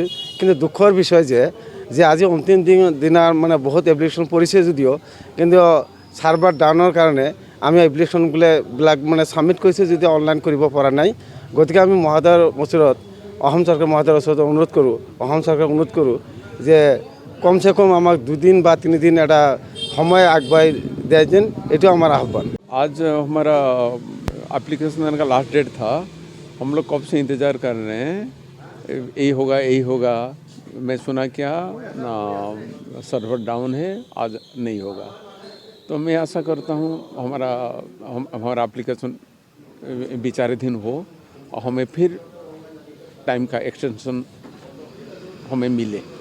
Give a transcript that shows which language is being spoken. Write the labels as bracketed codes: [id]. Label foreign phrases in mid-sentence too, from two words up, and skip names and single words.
[as] কিন্তু দুখৰ বিষয় যে আজি অন্তিম দিনাৰ মানে বহুত এপ্লিকেশ্যন পৰিছে যদিও কিন্তু [en] server down [as] কাৰণে আমি এপ্লিকেশ্যনবিলাক মানে ছাবমিট কৰিছোঁ যদিও অনলাইন কৰিব পৰা নাই। গতিকে আমি মহোদয়ৰ ওচৰত অসম চৰকাৰ মহোদয়ৰ ওচৰত অসম চৰকাৰক অনুৰোধ কৰোঁ যে কমচে কম আমাক 2 দিন বা 3 দিন এটা সময় আগবাই দেয় যেন, এটো আমার আহ্বান। [hi] आज हमारा एप्लीकेशन का [en] last date [hi] था। हम लोग कब से इंतज़ार कर रहे हैं, यही होगा। मैं सुना क्या ना [en] server down [hi] है, आज नहीं होगा। तो मैं आशा करता हूँ हमारा एप्लीकेशन विचाराधीन हो और हमें फिर टाइम का एक्सटेंशन हमें मिले।